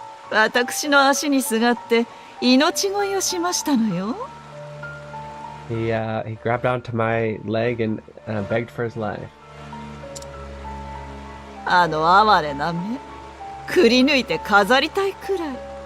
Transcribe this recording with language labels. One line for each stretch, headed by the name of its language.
Japanese: 私の足にすがって命乞いをしましたのよ。
English: He grabbed onto my leg and begged for his life.
Japanese: あの哀れな目、くり抜いて飾りたいくらい。